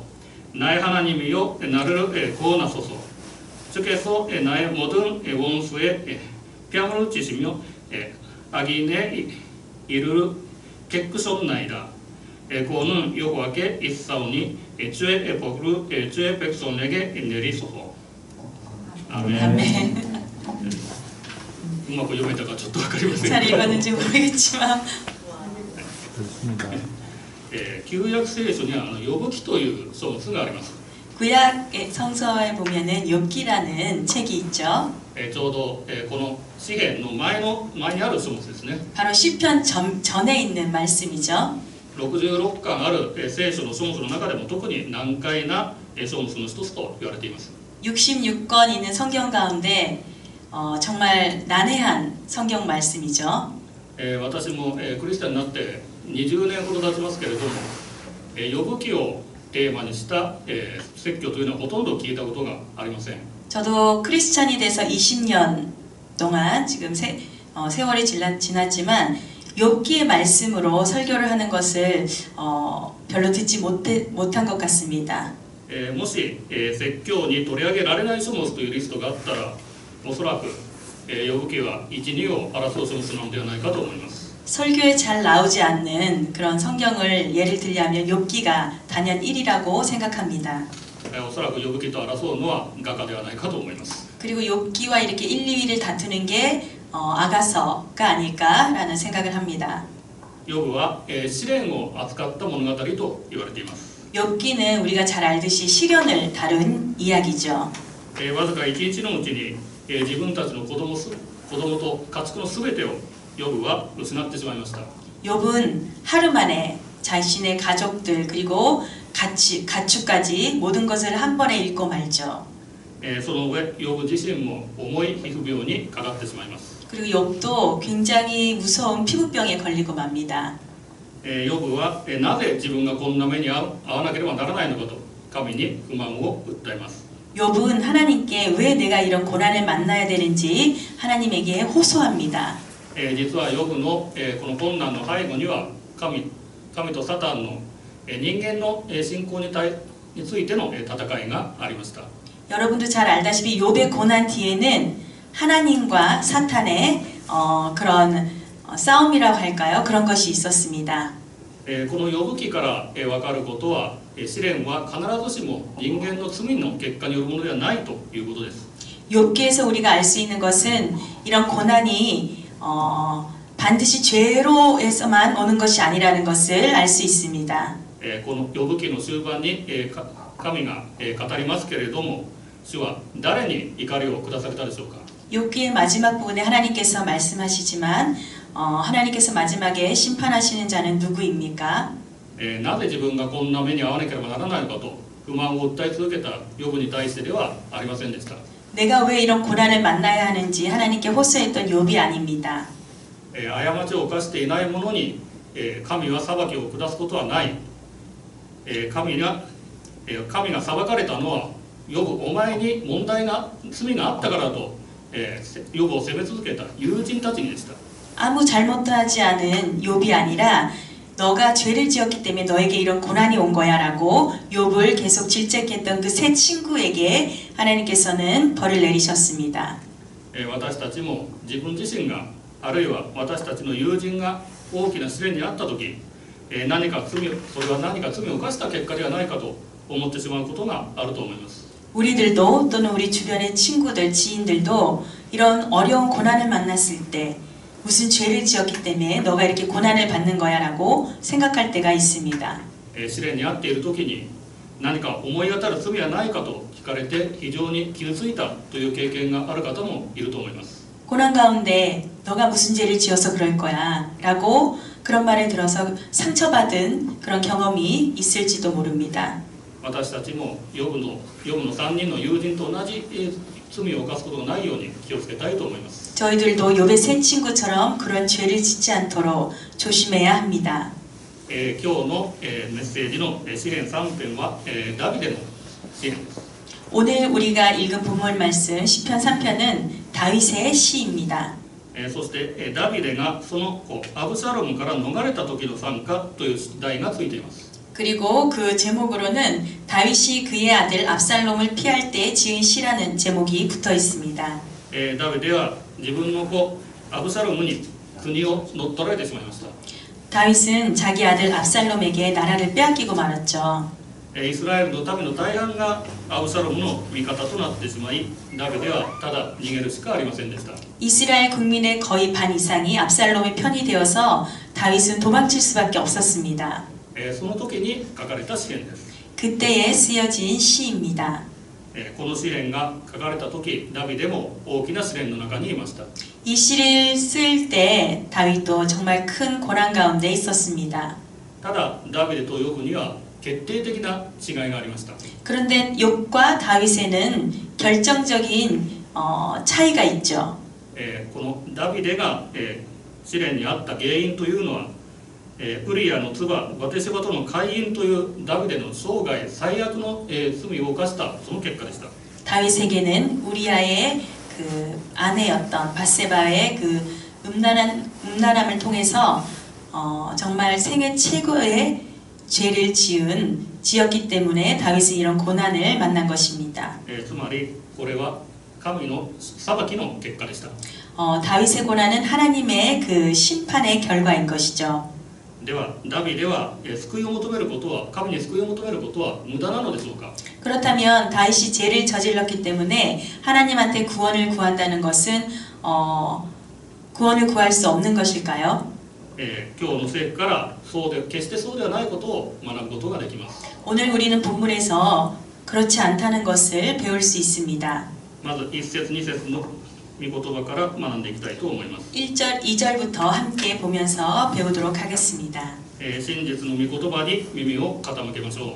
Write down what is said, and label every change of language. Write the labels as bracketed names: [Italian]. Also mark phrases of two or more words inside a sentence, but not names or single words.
[Korean] 나의 하나님이여 나를 구원하소서. 주께서 나의 모든 원수의 뺨을 치시며 악인의 일을 깨끗하옵나이다. 구원은 여호와께 있사오니 주의 복을 주의 백성에게 내리소서. 아멘. [Japanese] うまく読めたかちょっとわかりません。 [Korean] 잘 읽었는지 모르겠지만 [Japanese] 旧約聖書には呼ぶ記という書物があります。 [Korean] 구약 성서에 보면은 욥기라는 책이 있죠. [Japanese] ちょうどこの詩篇の前にある書物ですね。 [Korean] 바로 시편 전에 있는 말씀이죠. [Japanese] 66 巻ある聖書の書物の中でも特に難解な書物の一つと言われています。 [Korean] 66권 있는 성경 가운데 정말 난해한 성경 말씀이죠. [Japanese] 私もクリスチャンになって20年ほど経ちますけれども、呼ぶ記をテーマにした説教というのはほとんど聞いたことがありません。 [Korean] 저도 크리스찬이 돼서 20년 동안 지금 세월이 지났지만 욥기의 말씀으로 설교를 하는 것을 별로 듣지 못한 것 같습니다. [Japanese] もし説教に取り上げられない書物というリストがあったら、おそらく呼ぶ記は 1,2 を争う書物なのではないかと思います。 [Korean] 설교에 잘 나오지 않는 그런 성경을 예를 들자면 욥기가 단연 1위라고 생각합니다. [Japanese] おそらく呼ぶ記と争うのは画家ではないかと思います。 [Korean] 그리고 욥기와 이렇게 1, 2위를 다투는 게 아가서가 아닐까라는 생각을 합니다. [Japanese] ヨブは試練を扱った物語と言われています。 [Korean] 욥기는 우리가 잘 알듯이 시련을 다룬 이야기죠. [Japanese] わずか1日のうちに自分たちの子供と家畜のすべてをヨブは失ってしまいました。 [Korean] 욥은 하루 만에 자신의 가족들 그리고 가축까지 모든 것을 한 번에 잃고 말죠. [Japanese] その上ヨブ自身も重い皮膚病にかかってしまいます。 [Korean] 그리고 욥도 굉장히 무서운 피부병에 걸리고 맙니다. [Japanese] ヨブはなぜ自分がこんな目に遭わなければならないのかと神に不満を訴えます。 [Korean] 욥은 하나님께 왜 내가 이런 고난을 만나야 되는지 하나님에게 호소합니다. [Japanese] 実はヨブのこの困難の背後には神とサタンの人間の信仰についての戦いがありました。 [Korean] 여러분도 잘 알다시피 욥의 고난 뒤에는 하나님과 사탄의 그런 싸움이라고 할까요? 그런 것이 있었습니다. [Japanese] このヨブ記から分かることは、試練は必ずしも人間の罪の結果によるものではないということです。 [Korean] 욥기에서 우리가 알 수 있는 것은 이런 고난이 반드시 죄로에서만 오는 것이 아니라는 것을 알 수 있습니다. [Japanese] このヨブ記の終盤に神が語りますけれども、主は誰に怒りを下されたでしょうか。 [Korean] 욥기의 마지막 부분에 하나님께서 말씀하시지만 하나님께서 마지막에 심판하시는 자는 누구입니까? [Japanese] なぜ自分がこんな目に遭わなければならないのかと不満を訴え続けたヨブに対してではありませんでした。 [Korean] 내가 왜 이런 고난을 만나야 하는지 하나님께 호소했던 욥이 아닙니다. [Japanese] 過ちを犯していない者に神は裁きを下すことはない。神が裁かれたのはヨブお前に罪があったからとヨブを責め続けた友人たちにでした。 [Korean] 아무 잘못도 하지 않은 욥이 아니라 너가 죄를 지었기 때문에 너에게 이런 고난이 온 거야 라고 욥을 계속 질책했던 그 세 친구에게 하나님께서는 벌을 내리셨습니다. [Japanese] 私たちも自分自身があるいは私たちの友人が大きな試練にあった時それは何か罪を犯した結果ではないかと思ってしまうことがあると思います。 [Korean] 우리들도 또는 우리 주변의 친구들, 지인들도 이런 어려운 고난을 만났을 때 무슨 죄를 지었기 때문에 너가 이렇게 고난을 받는 거야 라고 생각할 때가 있습니다. [Japanese] 試練にあっている時に何か思い当たる罪はないかと聞かれて非常に傷ついたという経験がある方もいると思います。 [Korean] 고난 가운데 너가 무슨 죄를 지어서 그럴 거야 라고 그런 말을 들어서 상처받은 그런 경험이 있을지도 모릅니다. [Japanese] 私たちもヨブの3人の友人と同じ罪を犯すことがないように気をつけたいと思います。 [Korean] 저희들도 욥의 세 친구처럼 그런 죄를 짓지 않도록 조심해야 합니다. [Japanese] 今日のメッセージの詩編3編はダビデの詩編です。 [Korean] 오늘 우리가 읽은 본문 말씀 시편 3편은 다윗의 시입니다. [Japanese] そしてダビデがその子アブサロムから逃れた時の賛歌という題がついています。 [Korean] 그리고 그 제목으로는 다윗이 그의 아들 압살롬을 피할 때 지은 시라는 제목이 붙어 있습니다. [Japanese] ダビデは自分の子アブサロムに国を乗っ取られてしまいました。 [Korean] 다윗은 자기 아들 압살롬에게 나라를 빼앗기고 말았죠. [Japanese] イスラエルの民の大半がアブサロムの味方となってしまいダビデはただ逃げるしかありませんでした。 [Korean] 이스라엘 국민의 거의 반 이상이 압살롬의 편이 되어서 다윗은 도망칠 수밖에 없었습니다. [Japanese] その時に書かれた詩篇です。 [Korean] 그때에 쓰여진 시입니다. [Japanese] この詩篇が書かれた時ダビデも大きな試練の中にいました。 [Korean] 이 시를 쓸 때 다윗도 정말 큰 고난 가운데 있었습니다. [Japanese] ただダビデとヨブには決定的な違いがありました。 [Korean] 그런데 욥과 다윗에는 결정적인 차이가 있죠. [Japanese] このダビデが試練にあった原因というのはウリアの妻バテシバとの姦淫というダビデの生涯最悪の罪を犯したその結果でした。 [Korean] 다윗에게는 우리아의 그 아내였던 바세바의 그 음란함을 통해서 정말 생애 최고의 죄를 지었기 때문에 다윗은 이런 고난을 만난 것입니다. [Japanese] つまりこれは神の裁きの結果でした。 [Korean] 다윗의 고난은 하나님의 그 심판의 결과인 것이죠. [Japanese] ではダビデは救いを求めることは神に救いを求めることは無駄なのでしょうか。 [Korean] 그렇다면 다윗이 죄를 저질렀기 때문에 하나님한테 구원을 구한다는 것은 구원을 구할 수 없는 것일까요? [Japanese] 今日の聖句から決してそうではないことを学ぶことができます。 [Korean] 오늘 우리는 본문에서 그렇지 않다는 것을 배울 수 있습니다. [Japanese] まず1節2節の御言葉から学んでいきたいと思います。 [Korean] 1절, 2절부터 함께 보면서 배우도록 하겠습니다. [Japanese] 真実の御言葉に耳を傾けましょう。